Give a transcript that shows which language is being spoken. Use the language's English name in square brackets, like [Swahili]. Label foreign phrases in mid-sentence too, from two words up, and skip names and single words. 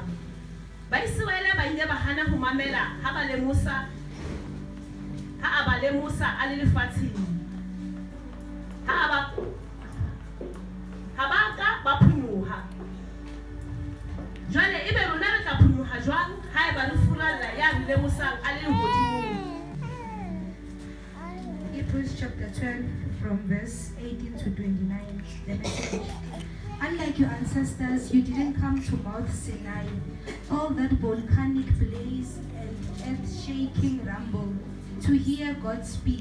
[Southern Sotho] Baisraele ba ile ba hana ho mamela ha ba le Musa a le lefatsheng. Ha ba ka ba phunyoha. Jwale ebe rona re tla phunyoha jwang ha eba le furalla ya le Musa a le lehodimong. [English] Hebrews chapter 12 from verse 18 to 29. The message. Unlike your ancestors, you didn't come to Mount Sinai, all that volcanic blaze and earth-shaking rumble, to hear God speak.